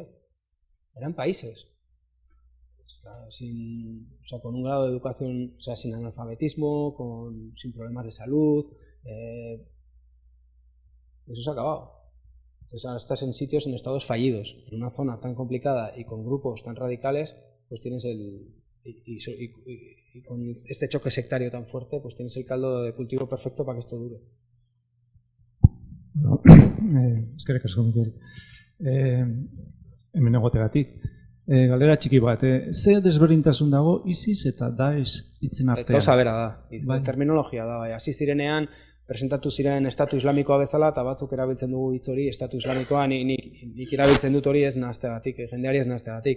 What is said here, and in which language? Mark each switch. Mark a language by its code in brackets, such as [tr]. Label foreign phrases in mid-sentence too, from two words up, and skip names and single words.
[es] Eran países, con un grado de educación, o sea, sin analfabetismo, sin problemas de salud, eso se ha acabado. Entonces ahora estás en sitios, en estados fallidos, en una zona tan complicada y con grupos tan radicales, pues tienes y con este choque sectario tan fuerte, pues tienes el caldo de cultivo perfecto para que esto dure. [eu] Eskerrik asko, Mikel. Hemen egotegatik. Galera txiki bat, ze desberdintasun dago ISIS eta Daesh hitzen artean? Gauza bera da, terminologia da, hasi zirenean, presentatu ziren estatu islamikoa bezala, eta batzuk erabiltzen dugu hitz hori, estatu islamikoa, nik erabiltzen dut hori ez nahazteagatik, jendeari ez nahazteagatik.